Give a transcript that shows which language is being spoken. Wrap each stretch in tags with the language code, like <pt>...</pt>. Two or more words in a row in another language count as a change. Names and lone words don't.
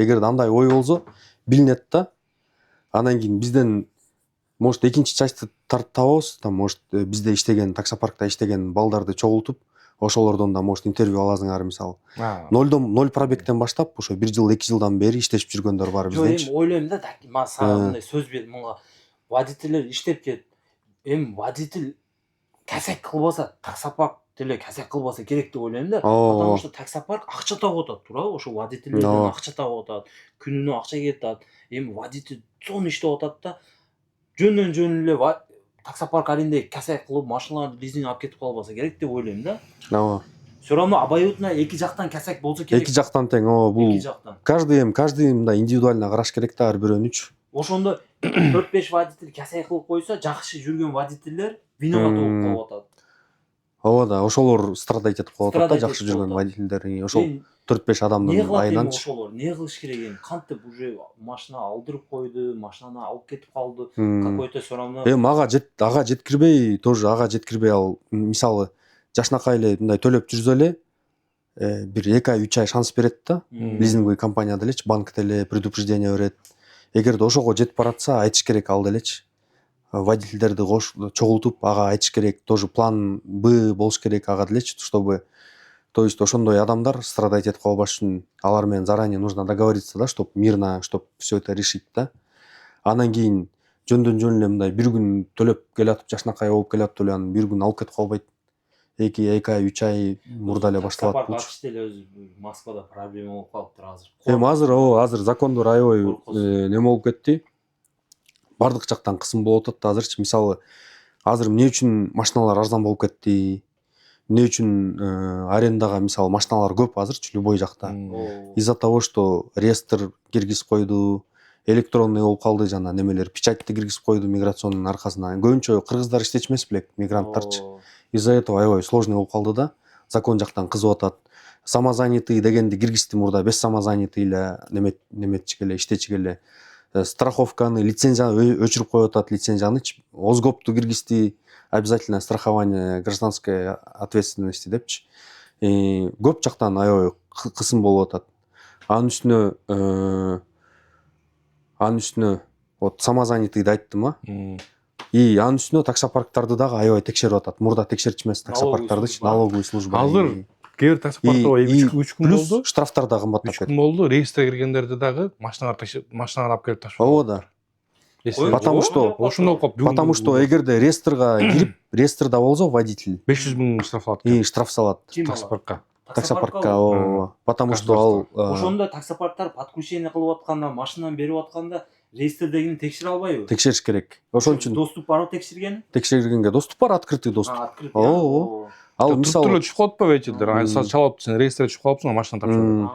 <ky>Эгерде андай ой болсо, билинет да. Анан кийин бизден может экинчи частьты табабыз,</ky> <ru>там может</ru> <ky>бизде иштеген, таксопаркта иштеген балдарды чогултуп, ошолордон да может интервью аласыңар, мисалы. 0 пробегтен баштап, ошо 1 жыл, 2 жылдан бери иштешип жүргөндөр бар бизденчи. Жок, эми ойлойм да, мен сага мындай сөз бердим, мага водительдер иштеп кетет. Эми водитель касек кылбаса, таксопарк деле касек кылбаса керек деп ойлойм да.</ky> <ru>Потому что</ru> <ky>таксопарк акча тагып атат, туурабы? Ошо водительдерден акча тагып атат, күнүнө акча кетет. Эми водитель зон иштеп атат да. Жөндөн жөн эле таксопарк аренде касек кылып машиналарды лизинг алып кетип калбаса керек деп ойлойм да.</ky> <ru>все равно обоюдно</ru> <ky>эки жактан кесек болсо керек. эки жактан тең. Бул Эки жактан. каждый мындай индивидуально караш керек да, ар бирөөнүчү. Ошондо 4-5 водитель кесек кылып койсо, жакшы жүргөн водительдер виноват болуп калып атат. Ооба да, ошолор страдать этип калып атат да, Страдать жакшы этип жүргөн калып водительдер. Ошол Мен 4-5 не адамдын кылат эми айынан. ошолор? Не кылыш керек эми? Кантип уже машина алдырып койду, машинаны алып кетип калды.</ky> <ru>Какой-то все равно.</ru> <ky>Ага жеткирбей, тоже ага жеткирбей ал мисалы жашынакай эле мындай төлөп жүрсө эле бир 2 ай 3 ай шанс берет да. Лизинговый компания делечи, банк деле предупреждение берет. Эгерде ошого жетип баратса, айтыш керек ал делечи. Водительдерди чогултуп ага айтыш керек, тоже план Б болуш керек ага делечи,</ky> <ru>чтобы то есть</ru> <ky>ошондой адамдар страдать этип калбаш үчүн алар менен</ky> <ru>заранее нужно договориться, да, чтобы мирно, чтобы все это решить, да.</ru> <ky>Анан кийин жөндөн жөн эле мындай бир күн төлөп келатып, жашынакай болуп келатып эле анан бир күн алып кетип калбайт. 2 ай 3 ай мурда эле башталат бул. Таксапарк эле өзү Москвада проблема болуп калыптыр азыр. Азыр закондор аябай неме болуп кетти. Бардык жактан кысым болуп атат азырчы. Мисалы, азыр эмне үчүн машиналар арзан болуп кетти? Эмне үчүн арендага мисалы машиналар көп азырчы любой жакта?</ky> <ru>Из-за того, что</ru> <ky>реестр киргизип койду, электронный болуп калды жана немелер, печатьти киргизип койду миграциондун аркасынан. Көбүнчө кыргыздар иштечмес белек, мигранттарчы.</ky> <ru>Из-за этого</ru> <ky>аябай сложный болуп калды да. Закон жактан кызып атат. Самозанятый дегенди киргизди мурда,</ky> <ru>без самозанятый</ru> <ky>эле неметчиге эле, иштечиге эле. Страховканы, лицензияны өчүрүп коюп атат, лицензиянычы. Озгопту киргизди,</ky> <ru>обязательное страхование гражданской ответственности депчи.</ru> <ky>Көп жактан аябай кысым болуп атат. Анын үстүнө вот самозанятыйды айттым а. Анын үстүнө таксопарктарды дагы аябай текшерип атат. Мурда текшертишмес таксопарктардычы, налоговый служба. Азыр кээ бир таксопарктар 3 күн болду. Плюс штрафтар да кымбаттап 3 күн болду. Реестрге киргендерди дагы машиналар алып келип ташып. Ооба да.</ky> <ru>Потому что</ru> <ky>эгерде реестрга кирип, реестрда болсо водитель 500 000 штраф алат. Штраф салат Таксопаркка. Таксопаркка,</ky> <ru>потому что ал</ru> <ky>ошондо таксопарктар подкручение кылып атканда, машинаны берип атканда реестрдегини текшере албайбы? Текшериш керек. Ошон үчүн доступ барбы текшергени? Текшергенге доступ бар,</ky> <ru>открытый доступ.</ru> <ky>Открытый. Ал мисалы мисалы чыгып калат водительдер, аны чалып, сен реестрге чыгып калыпсың, машина тапшырып.</ky>